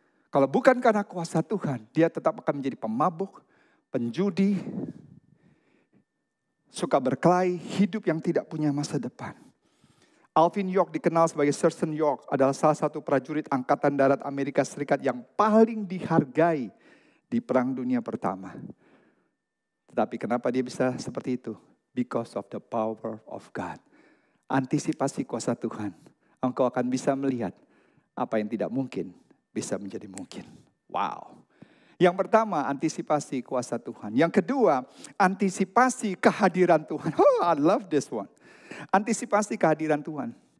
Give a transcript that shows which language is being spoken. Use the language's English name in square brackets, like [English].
[Indonesian] Kalau bukan karena kuasa Tuhan, dia tetap akan menjadi pemabuk, penjudi, suka berkelahi, hidup yang tidak punya masa depan. Alvin York dikenal sebagai Sergeant York, adalah salah satu prajurit Angkatan Darat Amerika Serikat yang paling dihargai di Perang Dunia Pertama. Tetapi kenapa dia bisa seperti itu? [English] Because of the power of God. [Indonesian] Antisipasi kuasa Tuhan. Engkau akan bisa melihat apa yang tidak mungkin bisa menjadi mungkin. Wow. Yang pertama, antisipasi kuasa Tuhan. Yang kedua, antisipasi kehadiran Tuhan. [English] Oh, I love this one. [Indonesian] Antisipasi kehadiran Tuhan.